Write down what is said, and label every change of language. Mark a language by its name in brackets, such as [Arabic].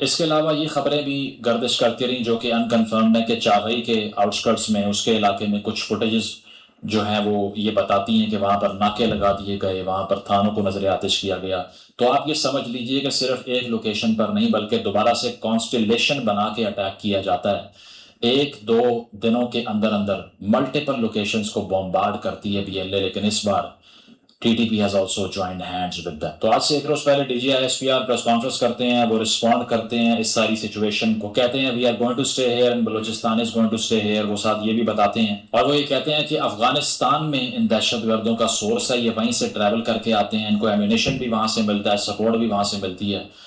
[Urdu] اس کے علاوہ یہ خبریں بھی گردش کرتی رہیں جو کہ انکنفرمڈ ہیں کہ چاغئی کے آؤٹسکرٹس میں، اس کے علاقے میں کچھ فوٹیجز جو ہیں وہ یہ بتاتی ہیں کہ وہاں پر ناکے لگا دیے گئے، وہاں پر تھانوں کو نظر آتش کیا گیا. تو آپ یہ سمجھ لیجئے کہ صرف ایک لوکیشن پر نہیں بلکہ دوبارہ سے کانسٹیلیشن بنا کے اٹیک کیا جاتا ہے. 1-2 دنوں کے اندر اندر ملٹیپل لوکیشنز کو بومبارڈ کرتی ہے BLA. لیکن اس بار [English] TTP has also joined hands with them. [Urdu] تو آج سے 1 روز پہلے DGI-SPR پریس کانفرنس کرتے ہیں. وہ رسپونڈ کرتے ہیں اس ساری سچویشن کو، کہتے ہیں [English] we are going to stay here [Urdu] and Balochistan is going to stay here. وہ ساتھ یہ بھی بتاتے ہیں اور وہ یہ کہتے ہیں کہ افغانستان میں ان دہشت گردوں کا سورس ہے، یہ وہیں سے ٹریول کر کے آتے ہیں، ان کو ایمونیشن بھی وہاں سے ملتا ہے، سپورٹ بھی وہاں سے ملتی ہے.